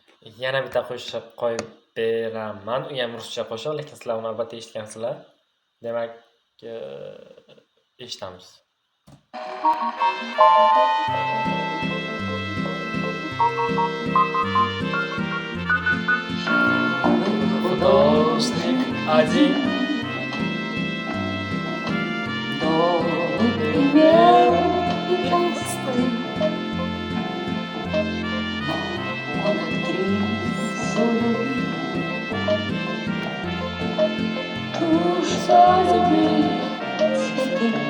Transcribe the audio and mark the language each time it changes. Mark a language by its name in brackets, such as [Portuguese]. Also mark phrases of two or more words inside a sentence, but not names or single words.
[Uzbek] yana bitta qo'shiq qo'yib beraman. U ham ruscha qo'shiq, lekin sizlar uni albatta eshitgansizlar. Demak, eshitamiz. [Russian] Художник один, добрый, милый и толстый, он актрису любил, душу любил цветы.